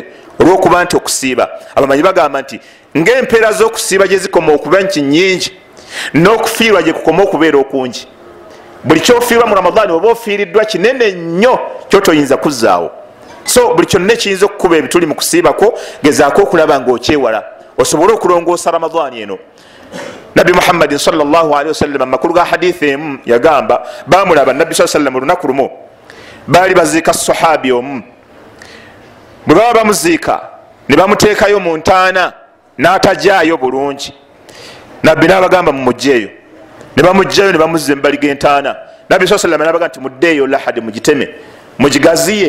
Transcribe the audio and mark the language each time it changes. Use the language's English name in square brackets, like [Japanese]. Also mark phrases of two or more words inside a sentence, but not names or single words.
[Ganda] olw'okuba nti okusiiba, abamanyi bagamba nti ng'empeera z'okusiiba gye zikoma okuba nti nyingi, n'okufiirwa gye kukoma okubeera okungi. buli kyofiirwa mu ramadaani oba ofiiriddwa kinene nnyo kyotoyinza kuzzaawo. so buli kyonna ekiyinza okukuba ebituli mu kusiiba kwo, gezaako okulaba ng'okyewala osobole okulongoosa ramadaani eno. nabbi muhammadin [Arabic] صلى الله عليه وسلم [Ganda] amakulu ga hadithi emu yagamba bamulaba nabbi saa sallam olunaku lumu baali baziika sahabi omu. bwe baba bamuziika ne bamuteekayo mu ntaana n'atajaayo bulungi, nabbi n'abagamba mumugjeeyo. ne bamugjayo ne bamuzza embali g'entaana. nabbi saa sallam n'abaga nti muddeeyo lahadi mugiteme, mugigaziye.